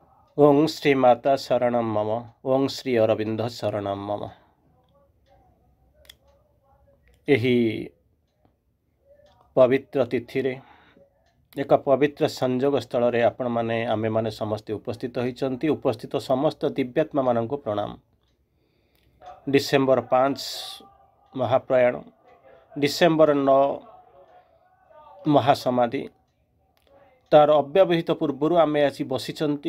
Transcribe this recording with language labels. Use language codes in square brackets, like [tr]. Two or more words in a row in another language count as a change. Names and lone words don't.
[sa] ओं श्री माता शरणं मम। ओं श्री अरविंद शरणं मम। [or] ଯହି ପବିତ୍ର ତିଥି ରେ ଏକ ପବିତ୍ର ସଂଯୋଗ ସ୍ଥଳ ରେ ଆପଣ ମାନେ ଆମେ ମାନେ ସମସ୍ତ ଉପସ୍ଥିତ ହୋଇଛନ୍ତି। ଉପସ୍ଥିତ ସମସ୍ତ ଦିବ୍ୟାତ୍ମା ମାନଙ୍କୁ ପ୍ରଣାମ। ଡିସେମ୍ବର 5 ମହାପ୍ରୟାଣ, ଡିସେମ୍ବର 9 ମହାସମାଧି, ତାର ଅବ୍ୟବହିତ ପୂର୍ବ ଆମେ ଆଜି ବସିଛନ୍ତି।